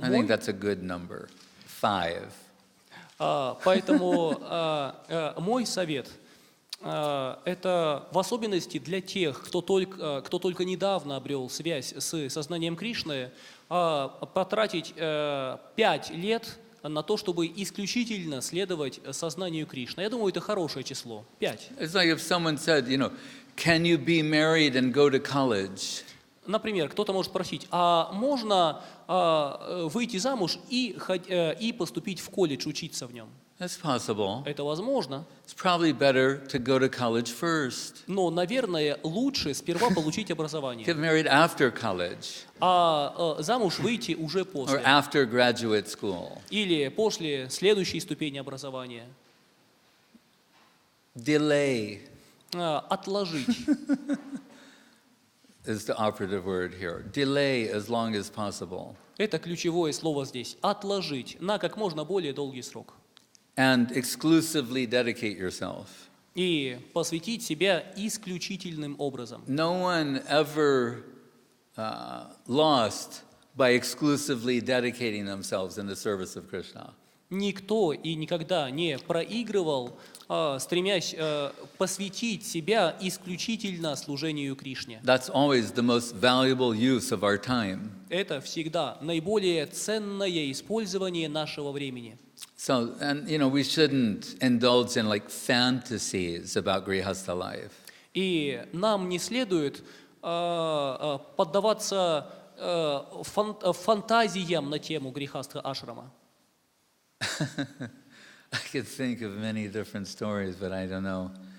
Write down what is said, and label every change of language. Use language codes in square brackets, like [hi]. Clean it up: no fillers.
[en] I think that's a good number, 5. [ru] Поэтому мой совет это в особенности для тех, кто только недавно обрел связь с сознанием Кришны, потратить 5 лет на то, чтобы исключительно следовать сознанию Кришны. Я думаю, это хорошее число. [en] 5. It's like if someone said, can you be married and go to college? [ru] Например, кто-то может спросить, а можно выйти замуж и поступить в колледж, учиться в нем? [en] That's possible. [ru] Это возможно. [en] It's probably better to go to college first. [ru] Но, наверное, лучше сперва получить образование, [en] Get married after college [ru] а замуж выйти уже [en] or [ru] после. [en] after graduate school. [ru] Или после следующей ступени образования. [en] Delay [ru] Отложить. [en] is the operative word here. Delay as long as possible. [ru] Это ключевое слово здесь. Отложить на как можно более долгий срок. [en] And exclusively dedicate yourself. [ru] И посвятить себя исключительным образом. [en] No one ever lost by exclusively dedicating themselves in the service of Krishna. [ru] Никто и никогда не проигрывал, стремясь посвятить себя исключительно служению Кришне. [en] That's always the most valuable use of our time. [ru] Это всегда наиболее ценное использование нашего времени. [en] So, and we shouldn't indulge in like fantasies about grihastha life. [ru] И нам не следует поддаваться фантазиям на тему грихастха ашрама. [en] I could think of many different stories, but I don't know.